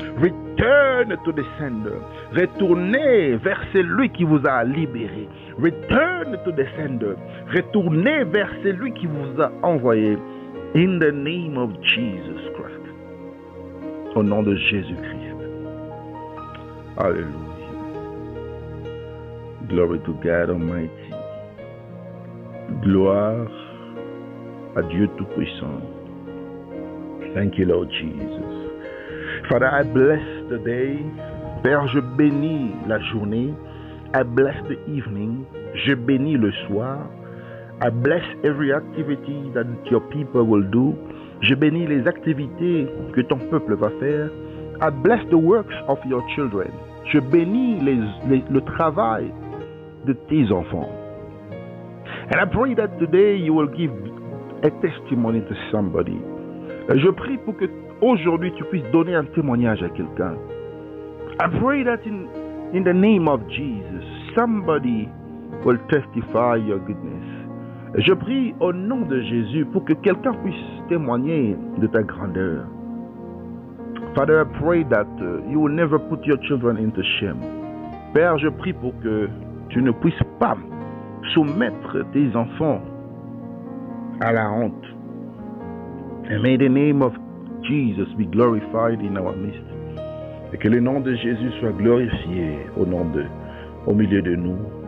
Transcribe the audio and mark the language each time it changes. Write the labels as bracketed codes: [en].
[en] Return to the sender. [fr] Retournez vers celui qui vous a libéré. [en] Return to the sender. [fr] Retournez vers celui qui vous a envoyé. [en] In the name of Jesus Christ. [fr] Au nom de Jésus-Christ. Alléluia. [en] Glory to God Almighty. [fr] Gloire à Dieu Tout-Puissant. [en] Thank you, Lord Jesus. Father, I bless the day. [fr] Père, je bénis la journée. [en] I bless the evening. [fr] Je bénis le soir. [en] I bless every activity that your people will do. [fr] Je bénis les activités que ton peuple va faire. [en] I bless the works of your children. [fr] Je bénis le travail de tes enfants. [en] And I pray that today you will give a testimony to somebody. [fr] Je prie pour que aujourd'hui tu puisses donner un témoignage à quelqu'un. [en] I pray that in the name of Jesus, somebody will testify your goodness. [fr] Je prie au nom de Jésus pour que quelqu'un puisse témoigner de ta grandeur. [en] Father, I pray that you will never put your children into shame. [fr] Père, je prie pour que tu ne puisses pas soumettre tes enfants à la honte. [en] And may the name of Jesus be glorified in our midst. [fr] Et que le nom de Jésus soit glorifié au milieu de nous.